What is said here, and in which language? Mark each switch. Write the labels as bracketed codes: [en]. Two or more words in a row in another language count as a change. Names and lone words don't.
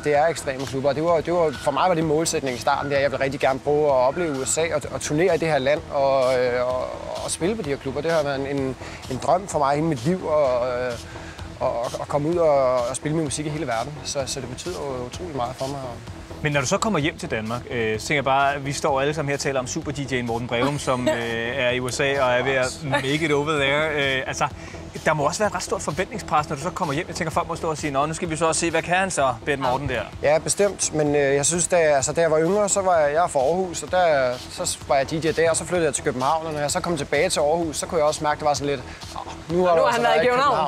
[da] Ja, det er ekstreme klubber. For mig var det målsætning i starten, jeg ville rigtig gerne prøve at opleve USA og turnere i det her land og spille på de her klubber. Det har været en drøm for mig hele mit liv at komme ud og spille min musik i hele verden. Så det betyder jo utrolig meget for mig. Men når du så kommer hjem til Danmark, så tænker jeg bare, at vi står alle sammen her og taler om super-DJ'en Morten Breum, som er i USA og er ved at [en] make it over there. [da] Der må også være et ret stort forventningspres, når du så kommer hjem. Jeg tænker, folk må stå og sige, nå, nu skal vi så også se, hvad kan han så, Ben Morten der? Ja, bestemt. Men jeg synes, da jeg var yngre, så var jeg fra Aarhus, og så var jeg DJ der, og så flyttede jeg til København. Og når jeg så kom tilbage til Aarhus, så kunne jeg også mærke, at det var sådan lidt, nu har han været i København.